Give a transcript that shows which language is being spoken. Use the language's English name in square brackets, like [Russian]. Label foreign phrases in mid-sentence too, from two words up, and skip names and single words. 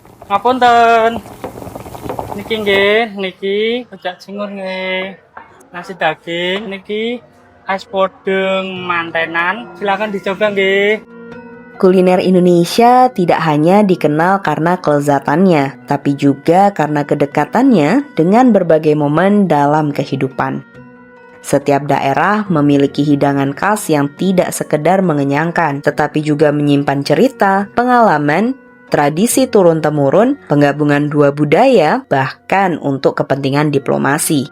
[Javanese] Ngapunten. Niki nggih, niki rujak cingur nggih. Nasi daging niki es podeng mantenan. [Indonesian] Silakan dicoba nggih. Kuliner Indonesia tidak hanya dikenal karena kelezatannya, tapi juga karena kedekatannya dengan berbagai momen dalam kehidupan. Setiap daerah memiliki hidangan khas yang tidak sekedar mengenyangkan, tetapi juga menyimpan cerita, pengalaman, tradisi turun-temurun, penggabungan dua budaya, bahkan untuk kepentingan diplomasi.